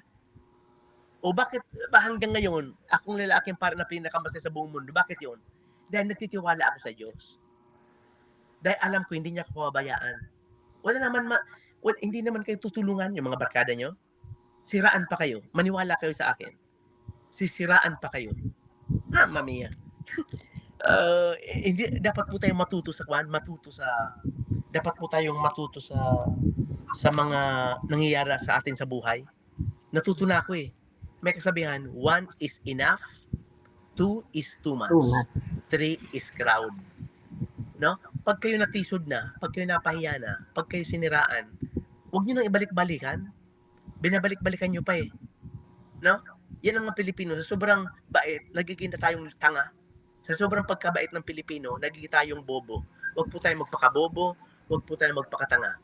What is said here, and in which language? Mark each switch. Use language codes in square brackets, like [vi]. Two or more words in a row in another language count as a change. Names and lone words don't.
[tl] O bakit ba hanggang ngayon, akong lalaking para na pinakamasaya sa buong mundo? Bakit yun? Dahil nagtitiwala ako sa Diyos. Dahil alam ko hindi niya ako pababayaan. Hindi naman kayo tutulungan yung mga barkada nyo. Siraan pa kayo. Maniwala kayo sa akin. Sisiraan pa kayo. [it] Mamma mia. [tl] Hindi dapat po tayong matuto sa mga nangyayari sa atin sa buhay. Natuto na ako eh. May kasabihan, [en] 1 is enough, 2 is too much, 3 is crowd. [tl] No? Pag kayo natisod na, pag kayo napahiya na, pag kayo siniraan, huwag nyo nang ibalik-balikan. Binabalik-balikan nyo pa eh. No? Yan ang mga Pilipino. Sa sobrang bait, nagiging na tayong tanga. Sa sobrang pagkabait ng Pilipino, nagiging tayong bobo. Huwag po tayong magpakabobo, huwag po tayong magpakatanga.